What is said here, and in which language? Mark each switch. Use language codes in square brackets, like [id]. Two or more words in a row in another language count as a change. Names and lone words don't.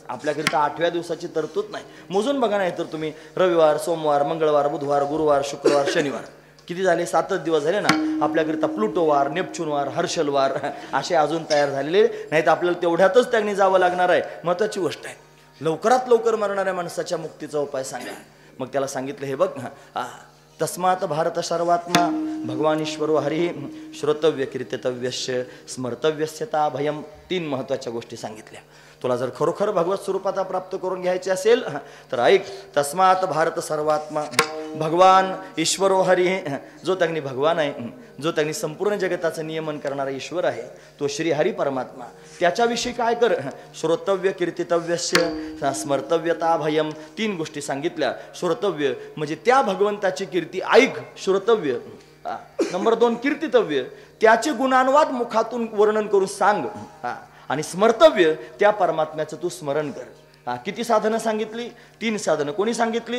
[mr] आपल्याकडे तर 8व्या दिवसाची तरतूद नाही. मोजून बघा, नाही तर तुम्ही रविवार, सोमवार, मंगळवार, बुधवार, गुरुवार, शुक्रवार, शनिवार किती झाले? 7च दिवस झाले ना. आपल्याकरिता प्लुटोवार, नेपच्यूनवार, हर्षलवार असे अजून तयार झालेले नाही, तर आपल्याला तेवढ्यातच त्यांनी जावं लागणार आहे. महत्वाची गोष्ट आहे. लवकरात लवकर मरणाऱ्या माणसाच्या मुक्तीचा उपाय सांगा. मग त्याला सांगितलं, हे बघ, [sa] तस्मात भारत सर्वात्मा भगवान ईश्वरो हरी श्रोतव्य कीर्तितव्यस्य स्मर्तव्यस्यता भयम. [mr] 3 महत्वाच्या गोष्टी सांगितल्या. तुला जर खरोखर भगवत स्वरूपाता प्राप्त करून घ्यायचे असेल तर ऐक. [sa] तस्मात भारत सर्वात्मा भगवान ईश्वरो हरी, [mr] जो त्यांनी भगवान आहे, जो त्यांनी संपूर्ण जगताचं नियमन करणारा ईश्वर आहे, तो श्री हरी परमात्मा. त्याच्याविषयी काय कर? [sa] श्रोतव्य कीर्तितव्यस्य स्मर्तव्यता भयम. [mr] 3 गोष्टी सांगितल्या. श्रोतव्य म्हणजे त्या भगवंताची कीर्ती ऐक, श्रोतव्य. नंबर 2 कीर्तितव्य, त्याचे गुणानुवाद मुखातून वर्णन करून सांग. आणि स्मर्तव्य, त्या परमात्म्याचं तू स्मरण कर. किती साधनं सांगितली? 3 साधनं. कोणी सांगितली?